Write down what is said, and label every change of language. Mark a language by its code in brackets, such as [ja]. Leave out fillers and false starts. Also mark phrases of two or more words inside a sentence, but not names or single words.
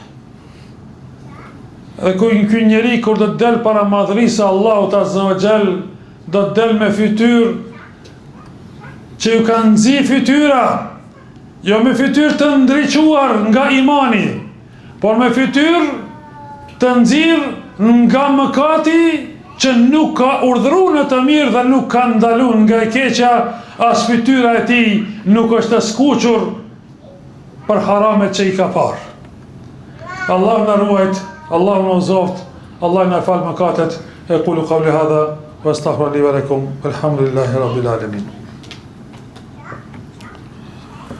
[sq] dhe ky njeri kur do të del para madhrisë Allahut [ar] عز وجل, [sq] do të del me fytyrë që ju kanë nxi fytyra, jo me fytyrë të ndriquar nga imani, por me fytyrë të nxirr nga mëkati që nuk ka urdhëruar në të mirë dhe nuk ka ndaluar nga e keqja, as fytyra e tij nuk është e skuqur për haramet që i ka parë. Allah na ruajt, Allah na uzoft, Allah na fal mëkatet. [ar] أقول قولي هذا وأستغفر لي ولكم. الحمد لله رب العالمين.